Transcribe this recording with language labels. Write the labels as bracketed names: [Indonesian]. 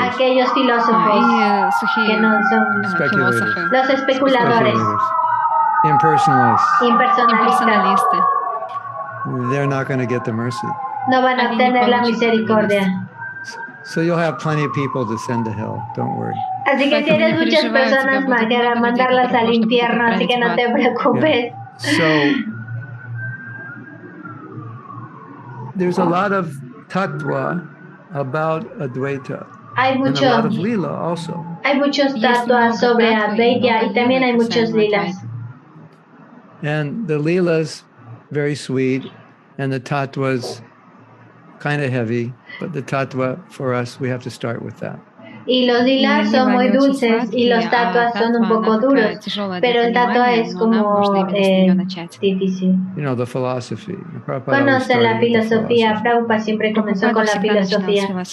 [Spanish] Aquellos filósofos que no son [English] speculators. [Spanish] Los especuladores. Impersonalistas. [English] They're not going to get the mercy. [Spanish] No van a tener la misericordia. [English] So you'll have plenty of people to send to hell. Don't worry. [Spanish] Así que tienes muchas personas para mandarlas al infierno, así que no te preocupes. [English] So there's a lot of tattva about Advaita. [Spanish] Hay [English] and a lot of lila also. [Spanish] Hay muchos tatuas sobre Advaitya y también hay muchos lilas. [English] And the Leelas, very sweet, and the Tattvas, kind of heavy, but the Tattva, for us, we have to start with that. [Spanish] Y los lilas son muy dulces y los tattvas son un poco duros, pero el tattva es como difícil. [English] You know, the philosophy. [Spanish] Conocen la filosofía. Prabhupada siempre comenzó con la filosofía.